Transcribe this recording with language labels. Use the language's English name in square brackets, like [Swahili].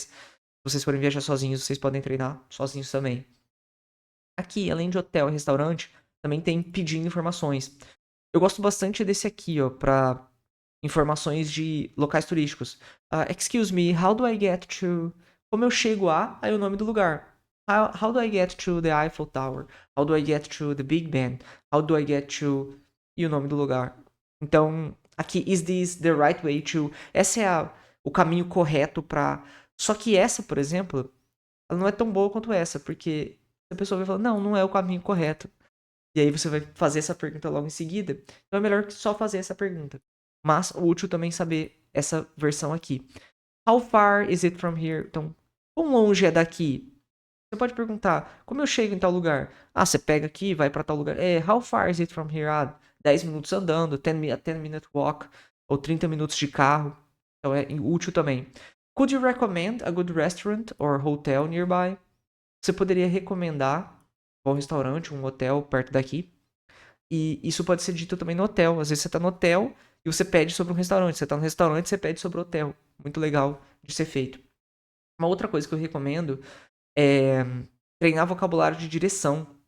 [Portuguese] Se vocês forem viajar sozinhos, vocês podem treinar sozinhos também. Aqui, além de hotel e restaurante, também tem pedindo informações. Eu gosto bastante desse aqui, ó, para informações de locais turísticos. [English] Excuse me, how do I get to... [Portuguese] Como eu chego a... Aí o nome do lugar. [English] How do I get to the Eiffel Tower? How do I get to the Big Ben? How do I get to... [Portuguese] E o nome do lugar. Então, aqui, [English] is this the right way to... [Portuguese] Essa é o caminho correto para... Só que essa, por exemplo, ela não é tão boa quanto essa, porque a pessoa vai falar, não, não é o caminho correto. E aí você vai fazer essa pergunta logo em seguida. Então é melhor que só fazer essa pergunta. Mas útil também saber essa versão aqui. [English] How far is it from here? [Portuguese] Então, quão longe é daqui? Você pode perguntar, como eu chego em tal lugar? Você pega aqui e vai para tal lugar. [English] How far is it from here? [Portuguese] 10 minutos andando, [English] 10 minute walk, [Portuguese] ou 30 minutos de carro. Então é útil também. [English] Could you recommend a good restaurant or hotel nearby? [Portuguese] Você poderia recomendar um restaurante, um hotel perto daqui. E isso pode ser dito também no hotel. Às vezes você está no hotel e você pede sobre um restaurante. Você está no restaurante e você pede sobre o hotel. Muito legal de ser feito. Uma outra coisa que eu recomendo é treinar vocabulário de direção.